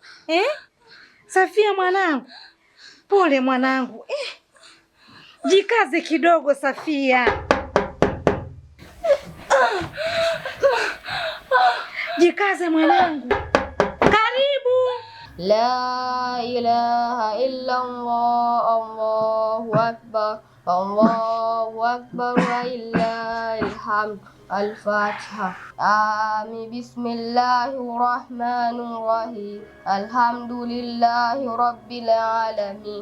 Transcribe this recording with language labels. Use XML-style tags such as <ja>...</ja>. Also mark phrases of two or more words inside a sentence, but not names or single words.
<sw>Safia mwanangu, pole mwanangu. Jikaze kidogo Safia. Jikaze mwanangu. Karibu.</sw> <ar>لا إله إلا الله، الله أكبر، الله أكبر ولله الحمد. الفاتحة. آمين. بسم الله الرحمن الرحيم. الحمد لله رب العالمين.</ar>